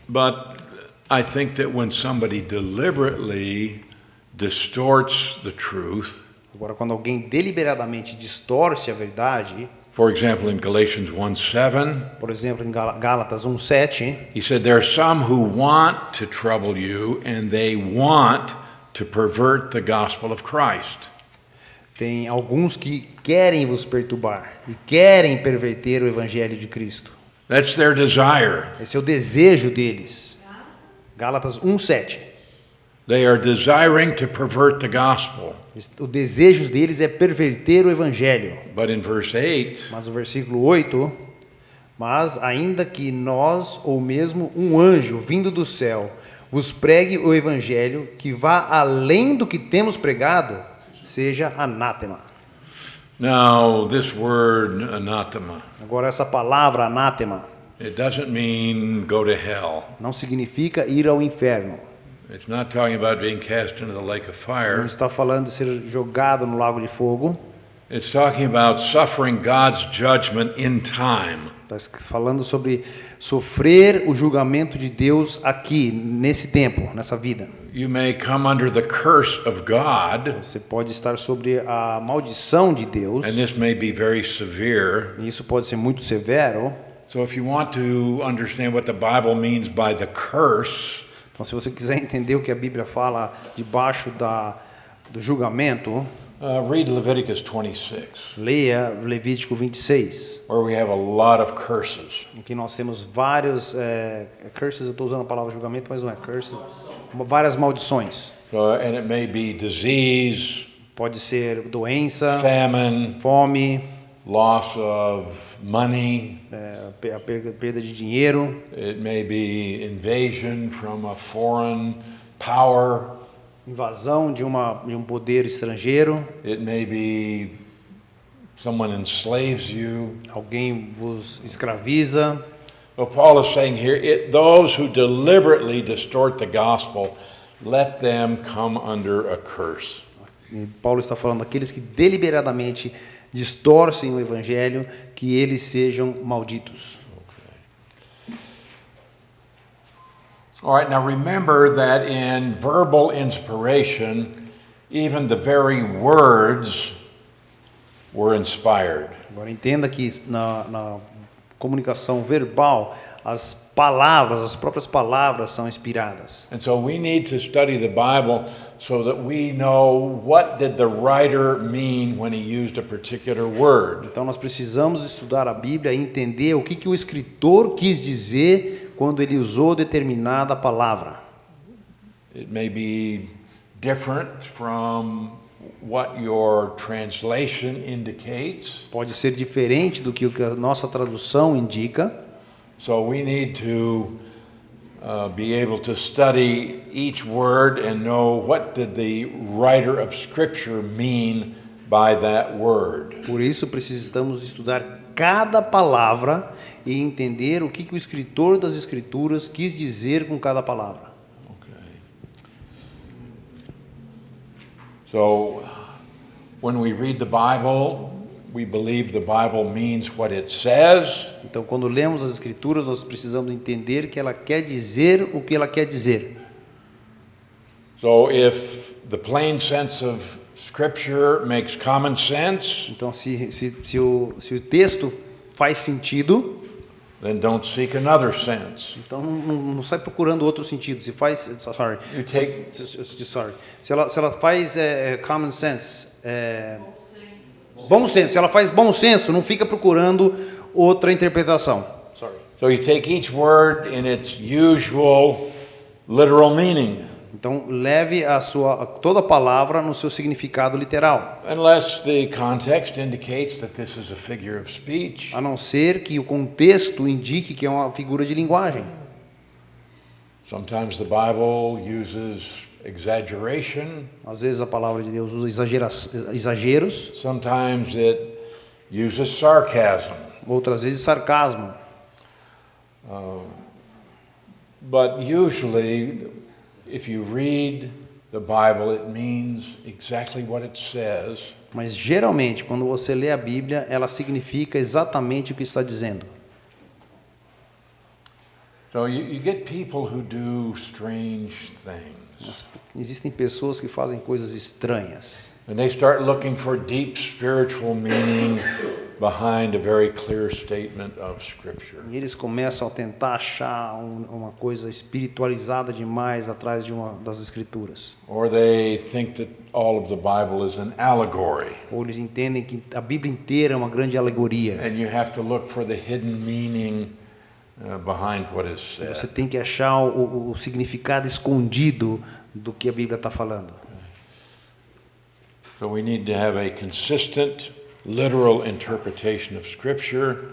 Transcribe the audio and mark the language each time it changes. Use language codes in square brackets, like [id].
[en] But I think that when somebody deliberately distorts the truth, [pt] Agora, quando alguém deliberadamente distorce a verdade, [en] for example, in Galatians 1:7, [pt] por exemplo, em Gálatas 1:7, [en] he said, there are some who want to trouble you and they want to pervert the gospel of Christ. [pt] tem alguns que querem vos perturbar e querem perverter o evangelho de Cristo. [en] That's their desire. [pt] Esse é o desejo deles. Gálatas 1:7. [en] They are desiring to pervert the gospel. [pt] O desejo deles é perverter o evangelho. [en] But in verse 8, [pt] Mas o versículo 8, mas ainda que nós ou mesmo um anjo vindo do céu vos pregue o evangelho que vá além do que temos pregado, seja anátema. [en] now this word anathema, [pt] Agora essa palavra anátema [en] it doesn't mean go to hell. [pt] não significa ir ao inferno. [en] It's not talking about being cast into the lake of [pt] Não [en] fire. [pt] está falando de ser jogado no lago de fogo. [en] It's talking about suffering God's judgment in time. [pt] Está falando sobre sofrer o julgamento de Deus aqui, nesse tempo, nessa vida. [en] You may come under the curse of God, [pt] Você pode estar sobre a maldição de Deus. [en] and this may be very severe. [pt] E isso pode ser muito severo. [en] So if you want to understand what the Bible means by the curse, [pt] Então, se você quiser entender o que a Bíblia fala debaixo do julgamento, [en] read Leviticus 26, [pt] leia Levítico 26, [en] where we have a lot of curses. [pt] em que nós temos vários curses. Eu estou usando a palavra julgamento, mas não é curses. Várias maldições. [en] So, and it may be disease, [pt] Pode ser doença, [en] famine, [pt] fome, [en] loss of money. [pt] a perda de dinheiro. [en] It may be invasion from a foreign power. [pt] Invasão de um poder estrangeiro. [en] It may be someone enslaves you. [pt] Alguém vos escraviza. [en] Well, Paul is saying here, those who deliberately distort the gospel, let them come under a curse. [pt] E Paulo está falando daqueles que deliberadamente distorcem o evangelho, que eles sejam malditos. [en] All right, now remember that in verbal inspiration, even the very words were inspired. [pt] Agora entenda que na comunicação verbal, as palavras, as próprias palavras são inspiradas. [en] And so we need to study the Bible so that we know what did the writer mean when he used a particular word. [pt] Então nós precisamos estudar a Bíblia e entender o que o escritor quis dizer quando ele usou determinada palavra. [en] It may be different from what your translation indicates. [pt] Pode ser diferente do que a nossa tradução indica. [en] So we need to be able to study each word and know what did the writer of Scripture mean by that word. [pt] Por isso precisamos estudar cada palavra e entender o que o escritor das Escrituras quis dizer com cada palavra. [en] So when we read the Bible, we believe the Bible means what it says. [pt] Então, quando lemos as Escrituras, nós precisamos entender que ela quer dizer o que ela quer dizer. [en] So if the plain sense of Scripture makes common sense, [pt] Então, se o texto faz sentido, [en] then don't seek another sense. [pt] então não sai procurando outro sentido. Se faz, [en] sorry, You take- [pt] se ela faz [en] common sense, [pt] bom senso. Se ela faz bom senso, não fica procurando outra interpretação. [en] Sorry. So you take each word in its usual literal meaning, [pt] Então leve toda a palavra no seu significado literal, [en] unless the context indicates that this is a figure of speech. [pt] a não ser que o contexto indique que é uma figura de linguagem. [en] Sometimes the Bible uses exaggeration, [pt] Às vezes a palavra de Deus usa exageros, [en] sometimes it uses sarcasm. [pt] outras vezes sarcasmo. [en] But usually, if you read the Bible, it means exactly what it says. [pt] Mas geralmente, quando você lê a Bíblia, ela significa exatamente o que está dizendo. [en] So you get people who do strange things. [pt] Existem pessoas que fazem coisas estranhas. [en] And they start looking for deep spiritual meaning behind a very clear statement of Scripture. [pt] E eles começam a tentar achar uma coisa espiritualizada demais atrás das Escrituras. [en] Or they think that all of the Bible is an allegory. [pt] Ou eles entendem que a Bíblia inteira é uma grande alegoria. [en] And you have to look for the hidden meaning behind what is [pt] Você [en] said. [pt] tem que achar o significado escondido do que a Bíblia está falando. [en] So we need to have a consistent, literal interpretation of Scripture.